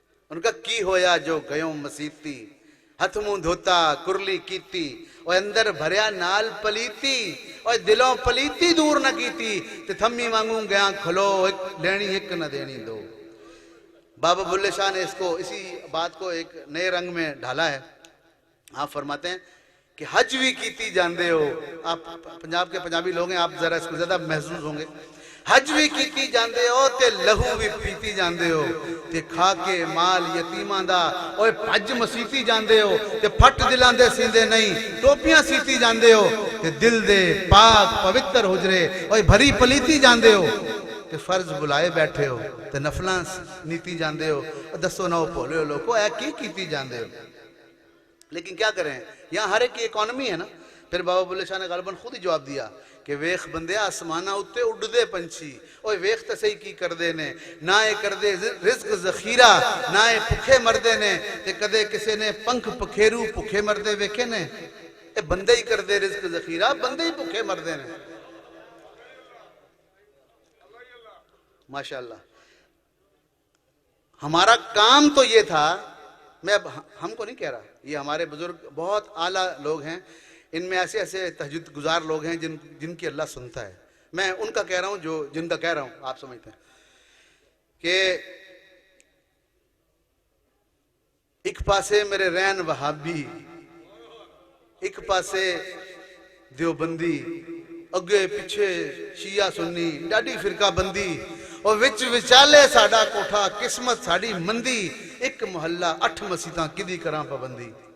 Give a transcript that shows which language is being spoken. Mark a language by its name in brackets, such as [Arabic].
[Punjabi] ان کا کی ہویا جو گیوں مسیتی، ہتھ منہ دھوتا کرلی کیتی، اور اندر بھریا نال پلیتی، اور دلوں پلیتی دور نہ کیتی، تے تھمی مانگوں گیا کھلو، ایک لینی ایک نہ دینی دو. [Urdu] بابا بلے شاہ نے اسی بات کو ایک نئے رنگ میں ڈھالا ہے. آپ فرماتے ہیں کہ [Punjabi] حج بھی کیتی جاندے ہو. [Urdu] آپ پنجاب کے پنجابی لوگ ہیں، آپ ذرا اس کو زیادہ محسوس ہوں گے. [Punjabi] حج بھی کیتی جاندے ہو تے لہو بھی پیتی جاندے ہو، تے کھا کے مال یتیماں دا اوے حج مسیتی جاندے ہو، تے پھٹ دلاں دے سیندے نہیں ٹوپیاں سیتی جاندے ہو، تے دل دے پاک پوتر حجرے اوے بھری پلیتی جاندے ہو، تے فرض بلائے بیٹھے ہو، تے نفلاں نیتی جاندے ہو، دسو نو بھولے ہو لوگو اے کی کیتی جاندے ہو. [Urdu] لیکن کیا کریں، یہاں ہر ایک کی اکانومی ہے نا. پھر بابا بلے شاہ نے غالباً خود ہی جواب دیا کہ [Punjabi] ویخ بندے آسمانہ اتے اڑ دے پنچھی، اوہ ویخ تے صحیح کی کر دے نے، نہ اے کر دے رزق ذخیرہ، نہ اے پکھے مردے نے، تے کدے کسے نے پنکھ پکھیرو پکھے مردے ویکھے نے. اے بندے ہی کر دے رزق ذخیرہ، بندے ہی پکھے مردے نے. [Urdu] ماشاءاللہ ہمارا کام تو یہ تھا. میں ہم کو نہیں کہہ رہا، یہ ہمارے بزرگ بہت اعلیٰ لوگ ہیں، ان میں ایسے ایسے تہجد گزار لوگ ہیں جن کی اللہ سنتا ہے. میں ان کا کہہ رہا ہوں جن کا کہہ رہا ہوں آپ سمجھتے ہیں کہ [Punjabi] ایک پاسے میرے رین وہابی، ایک پاسے دیوبندی، اگے پیچھے شیعہ سنی ڈاڈی فرقہ بندی، اور وچ وچالے ساڈا کوٹھا قسمت ساڈی مندی، ایک محلہ 8 مسیتاں کدی کراں پابندی.